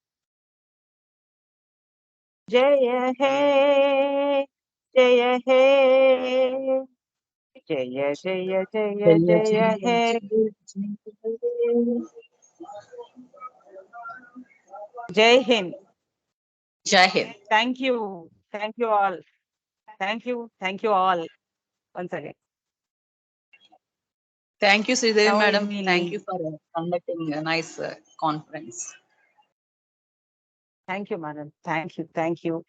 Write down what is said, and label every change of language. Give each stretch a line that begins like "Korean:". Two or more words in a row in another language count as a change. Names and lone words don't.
Hindi: जय हे जय हे जय जय जय जय हे जय हिंद जय हिंद.
English: thank you all, thank you all once again. Thank you, Sridevi Now madam. we- Thank you for conducting a nice conference. Thank you, madam. Thank you.